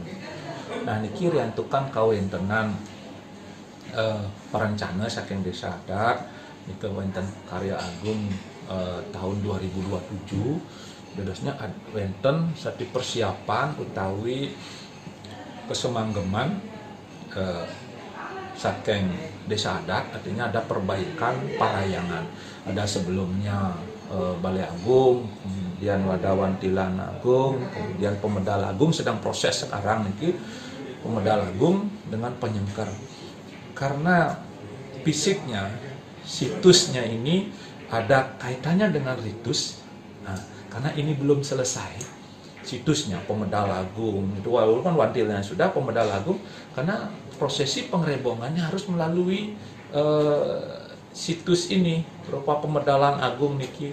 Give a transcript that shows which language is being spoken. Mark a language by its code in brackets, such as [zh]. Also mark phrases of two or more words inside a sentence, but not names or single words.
[ban] Nah niki riantukan kawentenan perencana saking desa adat itu wenten karya agung tahun 2027. Dadosnya wenten [id] satu persiapan [ban] utawi kesemanggeman saking desa adat, [id] artinya ada perbaikan parayangan. Ada sebelumnya Balai Agung, kemudian Wadawan Tilan Agung, kemudian Pemedal Agung sedang proses sekarang niki Pemedal Agung dengan penyengker. Karena fisiknya, situsnya ini ada kaitannya dengan ritus. Nah, karena ini belum selesai situsnya Pemedal Agung itu, walaupun wantilnya sudah Pemedal Agung, karena prosesi pengerebongannya harus melalui situs ini berupa Pemedalan Agung niki.